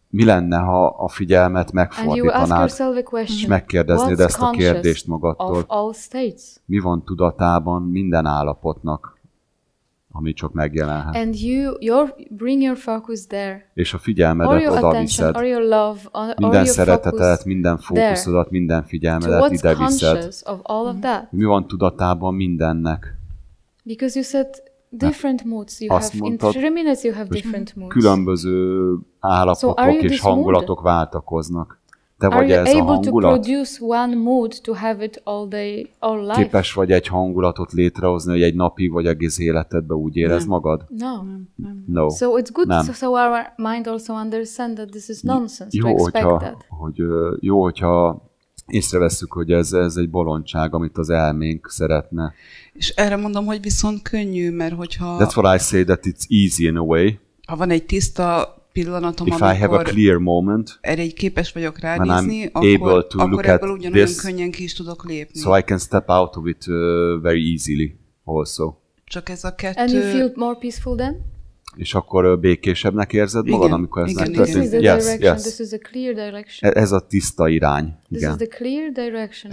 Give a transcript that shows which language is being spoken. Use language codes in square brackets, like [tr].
[hu] Mi lenne, ha a figyelmet megfordítanád, és megkérdeznéd ezt a kérdést magadtól? Mi van tudatában minden állapotnak, ami csak megjelenhet? [en] And bring your focus there. [hu] És a figyelmedet oda viszed. Minden szeretetet, minden fókuszodat, minden figyelmedet ide viszed. Mi van tudatában mindennek? [en] Because you said different moods. You have in 3 minutes you have different moods. [hu] Különböző állapotok és hangulatok váltakoznak. Te vagy ez a hangulat? [en] Are you able to produce one mood to have it all day, all life? [hu] Képes vagy egy hangulatot létrehozni, hogy egy napig vagy egész életedben úgy érezd magad? [en] No. So it's good so our mind also understand that this is nonsense to expect that. [hu] Jó, hogyha észrevesszük, hogy ez egy bolondság, amit az elménk szeretne. És erre mondom, hogy viszont könnyű, mert hogyha... [en] That's what I say, that it's easy in a way. [hu] Ha van egy tiszta pillanatom, [en] if I have a clear moment, [hu] erre így képes vagyok ránézni, akkor ebből ugyanolyan könnyen ki is tudok lépni. [en] So I can step out of it very easily also. [hu] Csak ez a kettő... [en] And you feel more peaceful then? [hu] És akkor békésebbnek érzed magad, amikor ez megtörténik? [en] This is a clear direction. [hu] Ez a tiszta irány. [en] This is the clear direction